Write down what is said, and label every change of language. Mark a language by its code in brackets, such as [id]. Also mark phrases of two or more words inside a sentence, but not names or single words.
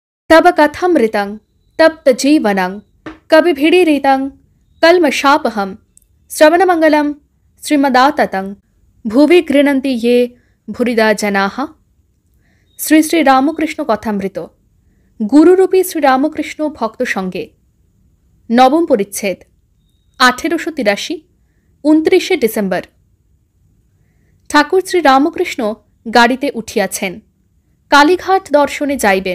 [sa] तब कथमृतं तप्तजीवनं कविभिडिरितं कल्मषापहं श्रवणमंगलं श्रीमदाततं भुवि गृह्णन्ति ये भूरिदा जनाः। [bn] শ্রী শ্রী রামকৃষ্ণ কথামৃত গুরুরূপী শ্রীরামকৃষ্ণ ভক্ত সঙ্গে নবম পরিচ্ছেদ 1883 29 ডিসেম্বর। ঠাকুর শ্রী রামকৃষ্ণ গাড়িতে উঠিয়াছেন, কালীঘাট দর্শনে যাইবেন।